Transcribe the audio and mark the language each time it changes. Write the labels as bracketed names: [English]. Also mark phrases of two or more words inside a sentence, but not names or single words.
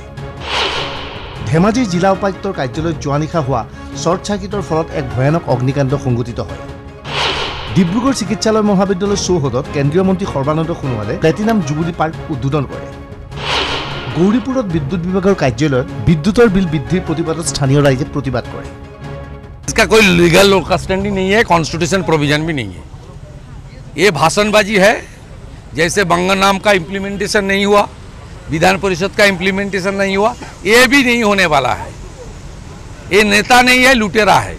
[Assamese] ধেমাজিৰ জিলা উপায়ুক্তৰ কাৰ্যালয়ত যোৱা নিশা হোৱা শ্বৰ্ট চাৰ্কিটৰ ফলত এক ভয়ানক অগ্নিকাণ্ড সংঘটিত হয়। ডিব্ৰুগড় চিকিৎসালয় মহাবিদ্যালয়ৰ চৌহদত কেন্দ্ৰীয় মন্ত্ৰী সৰ্বানন্দ সোণোৱালে প্লেটিনাম জুবিলি পাৰ্ক উদ্বোধন কৰে। গৌৰীপুৰত বিদ্যুৎ বিভাগৰ কাৰ্যালয়ত বিদ্যুতৰ বিল বৃদ্ধিৰ প্ৰতিবাদত স্থানীয় ৰাইজে প্ৰতিবাদ কৰে। [Hindi] इसका कोई [English] legal custody [Hindi] नहीं है, [English] constitution provision [Hindi] भी नहीं है। ये भाषणबाजी है। जैसे बंगन नाम का इम्प्लीमेंटेशन नहीं हुआ, विधान परिषद का इम्प्लीमेंटेशन नहीं हुआ, ये भी नहीं होने वाला है। ये नेता नहीं है, लुटेरा है।